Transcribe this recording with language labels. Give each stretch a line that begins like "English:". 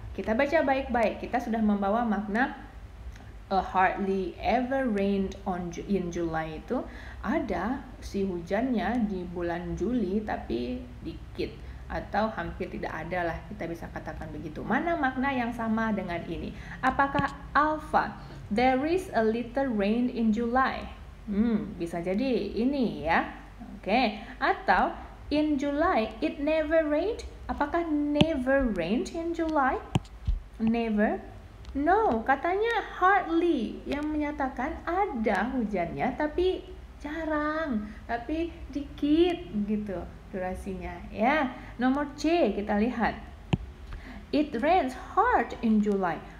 Indonesian: Kita baca baik-baik. Kita sudah membawa makna
English: hardly ever rained in July
Indonesian: itu ada si hujannya di bulan Juli tapi dikit. Atau hampir tidak ada lah, kita bisa katakan begitu. Mana makna yang sama dengan ini? Apakah
English: Alpha, there is a little rain in July?
Indonesian: Bisa jadi ini ya. Atau
English: in July it never rained?
Indonesian: Apakah
English: never rained in July? Never? No,
Indonesian: katanya hardly yang menyatakan ada hujannya tapi jarang, tapi dikit gitu durasinya ya. Nomor C kita lihat.
English: It rains hard in July.